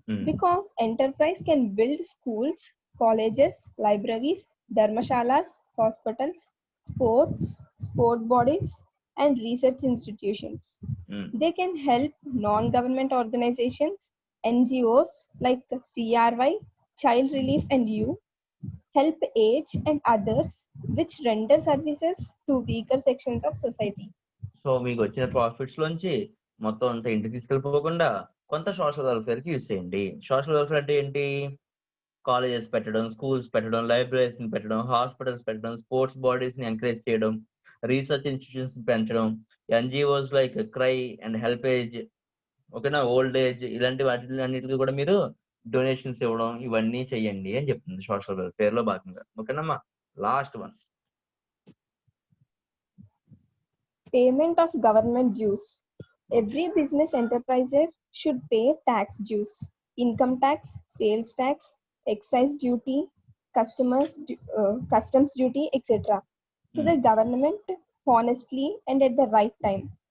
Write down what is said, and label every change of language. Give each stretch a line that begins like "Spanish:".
English: Because enterprise can build schools, colleges, libraries, dharmashalas, hospitals, sport bodies, and research institutions. They can help non-government organizations, NGOs like CRY, Child Relief and You, help age and others which render services to weaker sections of society.
Telugu: So మీకు వచ్చిన profits లోంచి మొత్తం అంతా ఇంటికి తీసుకెళ్ళిపోకుండా కొంత social welfare కి use చేయండి. Social welfare అంటే ఏంటి, కాలేజెస్ పెట్టడం, స్కూల్స్ పెట్టడం, లైబ్రరీస్ ని పెట్టడం, హాస్పిటల్స్ పెట్టడం, స్పోర్ట్స్ బాడీస్ ని ఎంకరేజ్ చేయడం, రీసెర్చ్ ఇన్స్టిట్యూషన్స్ పెంచడం,
English: NGOs like CRY and HelpAge,
Telugu: ఓకేనా, ఓల్డ్ ఏజ్, ఇలాంటి వాటి అన్నిటికీ కూడా మీరు డొనేషన్స్ ఇవ్వడం, ఇవన్నీ చెయ్యండి అని చెప్తుంది సోషల్ వెల్ఫేర్ లో భాగంగా. ఓకేనమ్మా, last one,
English: payment of government dues. Every business enterpriser should pay tax dues, income tax, sales tax, excise duty, customs duty, etc. to the government honestly and at the right time.